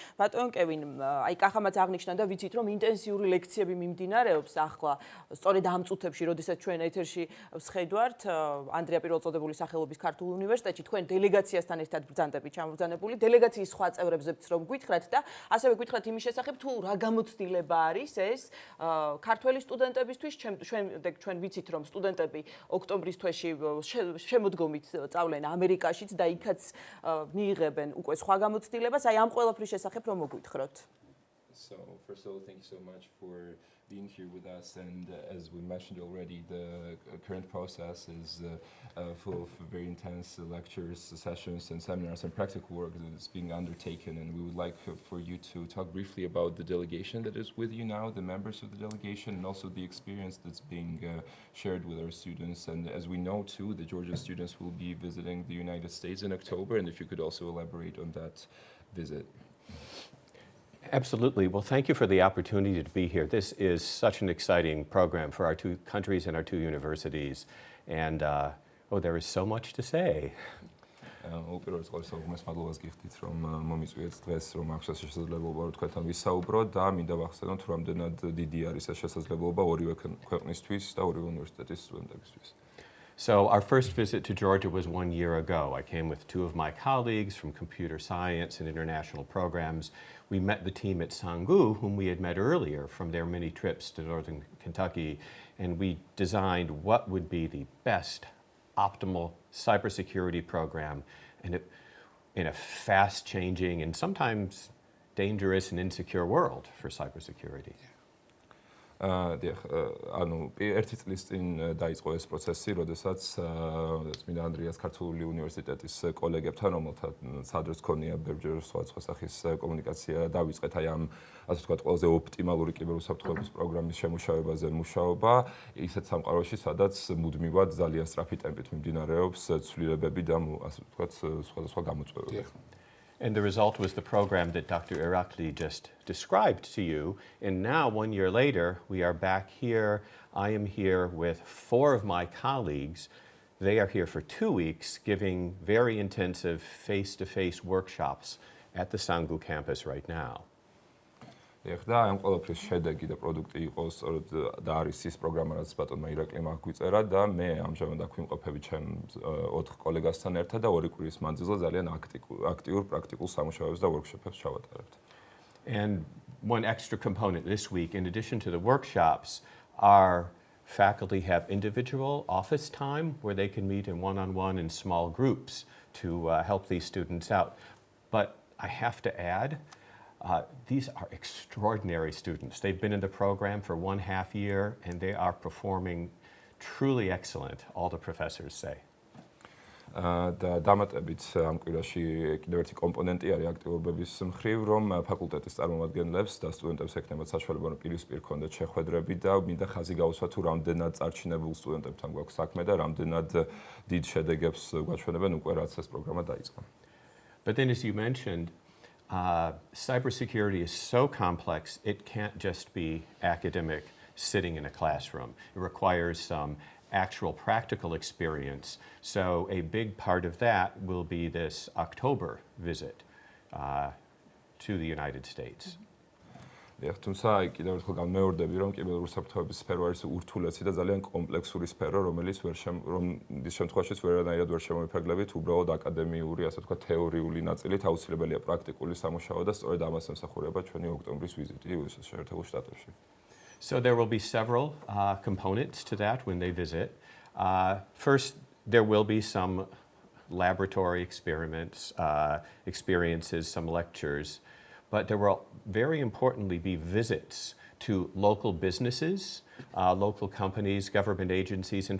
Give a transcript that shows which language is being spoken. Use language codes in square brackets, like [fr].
[ka] ბატონ კევინ, აი კახამაც აღნიშნა და ვიცით რომ ინტენსიური ლექციები მიმდინარეობს ახლა სწორედ ამ წუთებში, როდესაც ჩვენ ეთერში ვსხედვართ ანდრია პირველწოდებულის სახელობის ქართულ უნივერსიტეტში თქვენ დელეგაციასთან ერთად ბრძანდებით ჩამობრძანებული დელეგაციის სხვა წევრებზეც რომ გითხრათ და ასევე გითხრათ იმის შესახებ თუ რა გამოცდილება არის ეს ქართველი სტუდენტებისთვის შემდეგ ჩვენ ვიცით რომ სტუდენტები ოქტომბრის თვეში შემოდგომით წავლენ ამერიკაშიც და იქაც მიიღებენ უკვე სხვა გამოცდილებას აი ამ ყველაფრის შესახებ რომ მოგვითხროთ. [en] So first of all, thank you so much for being here with us. And as we mentioned already, the current process is full of very intense lectures, sessions, and seminars and practical work that is being undertaken. And we would like for you to talk briefly about the delegation that is with you now, the members of the delegation, and also the experience that's being shared with our students. And as we know too, the Georgia students will be visiting the United States in October. And if you could also elaborate on that visit. Absolutely. Well, thank you for the opportunity to be here. This is such an exciting program for our two countries and our two universities. And, there is so much to say. [ka] უპირატესობას მადლობას გიხდით რომ მომიწვიეთ დღეს რომ აქვს შესაძლებლობა რომ თქვენთან ვისაუბროთ და მინდა ვახსენოთ რომ რამდენად დიდი არის ეს შესაძლებლობა ორივე ქვეყნისთვის და ორივე უნივერსიტეტის სტუდენტებისთვის. [en] So our first visit to Georgia was 1 year ago. I came with two of my colleagues from computer science and international programs. We met the team at Sangu, whom we had met earlier from their many trips to northern Kentucky, and we designed what would be the best optimal cybersecurity program in a fast-changing and sometimes dangerous and insecure world for cybersecurity. [ka] ანუ ერთი წლის წინ დაიწყო ეს პროცესი, როდესაც წმინდა ანდრიას ქართული უნივერსიტეტის კოლეგებთან, რომელთაც სადაც ქონია ბევრჯერ სხვა სახის კომუნიკაცია, დავიწყეთ აი ამ ასე ვთქვათ ყველაზე ოპტიმალური კიბერუსაფრთხოების პროგრამის შემუშავებაზე მუშაობა, ისეთ სამყაროში, სადაც მუდმივად ძალიან სწრაფი ტემპით მიმდინარეობს ცვლილებები და ასე ვთქვათ სხვადასხვა გამოწვევები. [en] And the result was the program that Dr. Iraqli just described to you. And now, 1 year later, we are back here. I am here with 4 of my colleagues. They are here for 2 weeks, giving very intensive face-to-face workshops at the Sangu campus right now. [ka] ეხლა ამ ყველაფრის შედეგი და პროდუქტი იყოს და არის ის პროგრამა, რაც ბატონმა ირაკლიმ აგვიწერა და მე ამჟამად აქ ვიმყოფები ჩემ 4 კოლეგასთან ერთად და 2 კვირის მანძილზე ძალიან აქტიურ პრაქტიკულ სამუშაოებს და ვორქშოპებს ჩავატარებთ. [en] And one extra component this week, in addition to the workshops, our faculty have individual office time where they can meet in one-on-one in small groups to help these students out. But I have to add, these are extraordinary students. They've been in the program for 1.5 years, and they are performing truly excellent, all the professors say. [ka] და დამატებით ამ კვირაში კიდევ ერთი კომპონენტი არის აქტივობების მხრივ, რომ ფაკულტეტის წარმომადგენლებს და სტუდენტებს ექნებათ საშუალება, რომ პირისპირ კონდეთ შეხვედრები და მინდა ხაზი გაუსვა თუ რამდენად წარჩინებულ სტუდენტებთან გვაქვს საქმე და რამდენად დიდ შედეგებს გვაჩვენებენ უკვე რაც ეს პროგრამა დაიწყო. [en] But then, as you mentioned, cybersecurity is so complex, it can't just be academic sitting in a classroom. It requires some actual practical experience. So a big part of that will be this October visit to the United States. [ka] თუმცა კიდევ ერთხელ განმეორდები, რომ კიბერუსაფრთხოების სფერო არის ურთულესი და ძალიან კომპლექსური სფერო, რომელიც რომლის შემთხვევაშიც ვერანაირად ვერ შემოიფარგლებით, უბრალოდ აკადემიური, ასე ვთქვათ, თეორიული ნაწილით, აუცილებელია პრაქტიკული სამუშაო და სწორედ ამას ემსახურება ჩვენი ოქტომბრის ვიზიტი შეერთებულ შტატებში. [en] So there will be several components to that when they visit. First, there will be some laboratory experiments, experiences, some lectures, but there will very importantly be visits to local businesses, local companies, government agencies.